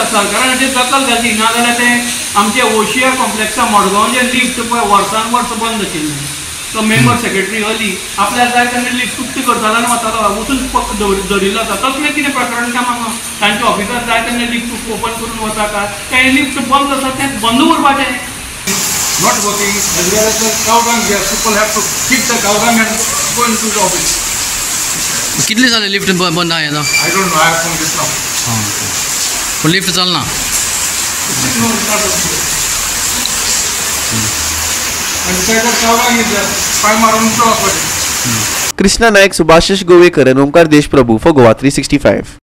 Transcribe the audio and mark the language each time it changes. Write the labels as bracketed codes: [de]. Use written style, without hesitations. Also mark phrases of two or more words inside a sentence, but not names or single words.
[kok] सरकारान हाचेर दखल घालची नाजाल्यार तें आमचे ओशिया कॉम्प्लेक्सा मडगांव जे लिफ्ट पळय वर्सान वर्स बंद आशिल्लें तो [en] member secretary [kok] अली आपल्याक जाय तेन्ना लिफ्ट उक्ती करतालो आनी वतालो वचून धरिल्लो आसा. तसलें कितें प्रकरण काय म्हाका तांच्या ऑफिसार जाय तेन्ना लिफ्ट ओपन करून वता काय तें लिफ्ट बंद आसा तें बंद उरपाचें. [en] Not working as well as the cow dung here. People have to keep the cow dung and go into the office. [kok] कितले जाले लिफ्ट बंद आहे आता? [en] I don't know. I have come just now. [kok] पण लिफ्ट चलना. [en] No, it's not working. And besides that, cow dung is there. 5 maroon to offer. Krishna Naik, Subhashish Govekar and Omkar Deshprabhu for Goa 365.